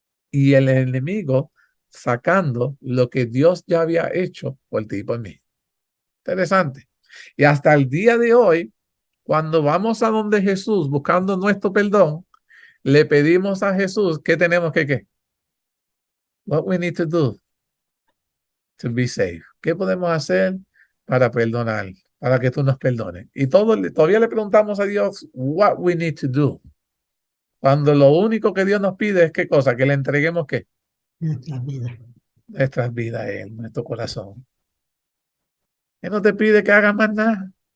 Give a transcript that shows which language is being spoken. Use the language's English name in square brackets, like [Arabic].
[Spanish] Y el enemigo sacando lo que Dios ya había hecho por ti y por mí. Interesante. Y hasta el día de hoy, cuando vamos a donde Jesús buscando nuestro perdón, le pedimos a Jesús que tenemos que ¿qué? [English] What we need to do to be saved. [Spanish] ¿Qué podemos hacer para perdonar? Para que tú nos perdones. Y todavía le preguntamos a Dios [English] what we need to do. [Spanish] Cuando lo único que Dios nos pide es ¿qué cosa? Que le entreguemos ¿qué? Nuestras vidas. Nuestras vidas a Él, nuestro corazón. Él no te pide que hagas más nada.